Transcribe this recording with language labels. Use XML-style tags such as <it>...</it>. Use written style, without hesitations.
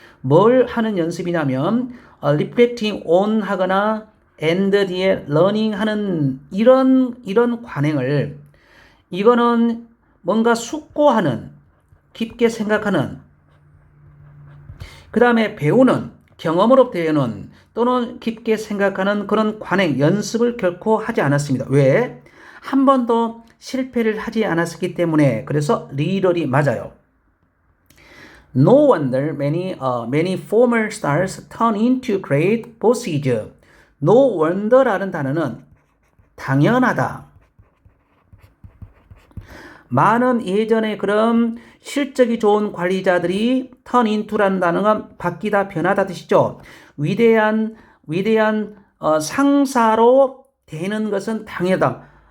<ko>뭘 하는 연습이냐면</ko> <en>reflecting on</en> <ko>하거나 and 뒤에 learning 하는 이런 관행을 이거는 뭔가 숙고하는 깊게 생각하는 그 다음에 배우는 경험으로 배우는 또는 깊게 생각하는 그런 관행 연습을 결코 하지 않았습니다. 왜? 한 번도 실패를 하지 않았기 때문에 그래서 리더리 맞아요.</ko> <en>No wonder many former stars turn into great bosses. No wonder</en> <ko>라는 단어는 당연하다. 많은 예전에 그런 실적이 좋은 관리자들이</ko> <en>turn into</en> <ko>라는 단어가 바뀌다 변하다 뜻이죠. 위대한 상사로 되는 것은 당연하다.</ko>